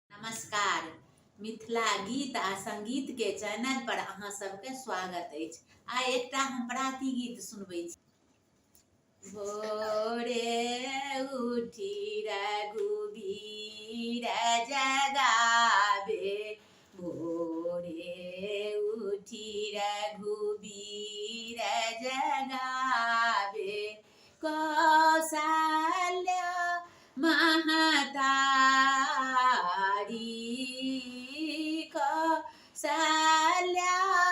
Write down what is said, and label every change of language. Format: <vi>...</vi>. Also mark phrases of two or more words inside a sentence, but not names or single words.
<mai>नमस्कार। मिथिला गीत आ संगीत के चैनल पर अहाँ सबके स्वागत अछि। आइ एकटा हम प्राति गीत सुनबै छी। भोरे उठी रघुबीर जगावे, भोरे उठी रघुबीर जगावे, कौशल्या महतारी, कौशल्या</mai>